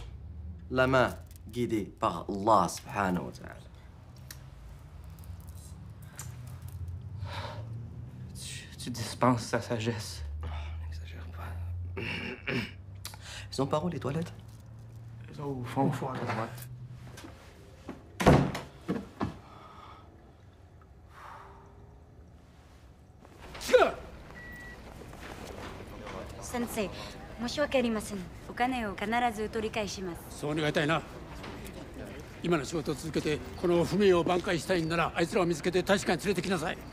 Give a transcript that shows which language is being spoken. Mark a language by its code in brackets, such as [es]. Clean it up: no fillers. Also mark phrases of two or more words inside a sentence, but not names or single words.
[fr] La main guidée par [ar] الله سبحانه وتعالى. [fr] Tu dispenses sa sagesse. N'exagère pas. Ils sont par où, les toilettes? Ils sont au fond, à droite. [ja] Sensei, 申し訳ありません。お金を必ず取り返します。そう願いたいな。今の仕事を続けてこの不明を挽回したいんならあいつらを見つけて大使館に連れてきなさい。